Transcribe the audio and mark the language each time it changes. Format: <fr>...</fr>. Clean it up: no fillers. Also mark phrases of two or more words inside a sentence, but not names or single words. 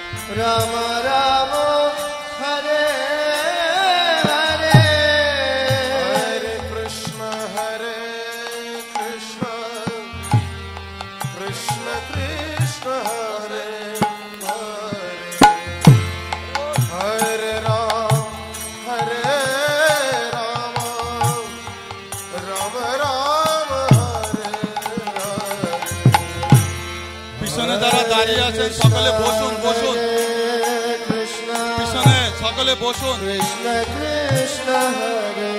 <sa>Rama Rama Hare Hare Hare Krishna Krishna Krishna Hare Hare Hare Ram Ram Ram Hare Hare</sa> <bn>পিছনে যারা দাঁড়িয়ে আছেন সকলে বসুন বসুন পিছনে সকলে বসুন</bn> <sa>Krishna Krishna Hare</sa>